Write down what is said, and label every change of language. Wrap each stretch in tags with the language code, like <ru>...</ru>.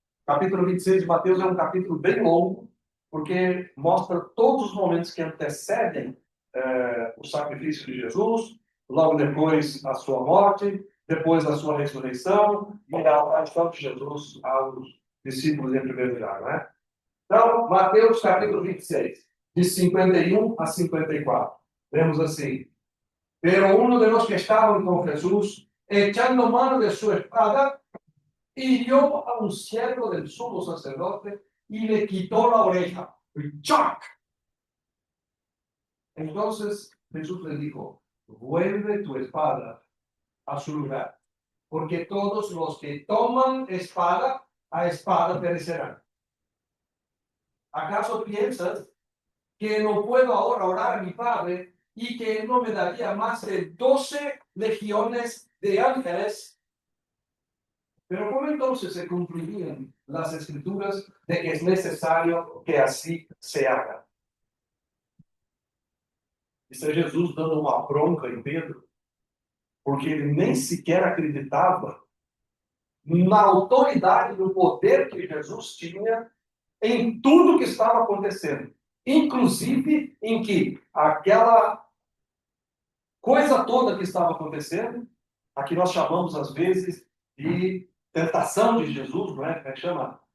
<pt>Capítulo 26 de Mateus é um capítulo bem longo, porque mostra todos os momentos que antecedem o sacrifício de Jesus, logo depois a sua morte, depois a sua ressurreição e a aparição de Jesus aos discípulos em primeiro lugar, né? Então, Mateus capítulo 26, de 51 a 54. Vemos assim:</pt> <es>Pero uno de los que estaban con Jesús, echando mano de su espada, hirió a un siervo del sumo sacerdote y le quitó la oreja. ¡Chac! Entonces Jesús le dijo: vuelve tu espada a su lugar, porque todos los que toman espada, a espada perecerán. ¿Acaso piensas que no puedo ahora orar a mi Padre y que Él no me daría más de 12 legiones de ángeles? Pero ¿cómo entonces se cumplirían las escrituras de que es necesario que así se haga?</es> <pt>Isso é Jesus dando uma bronca em Pedro, porque ele nem sequer acreditava na autoridade, no poder que Jesus tinha em tudo que estava acontecendo. Inclusive em que aquela coisa toda que estava acontecendo, a que nós chamamos às vezes de tentação de Jesus, não é? Como é que chama?</pt>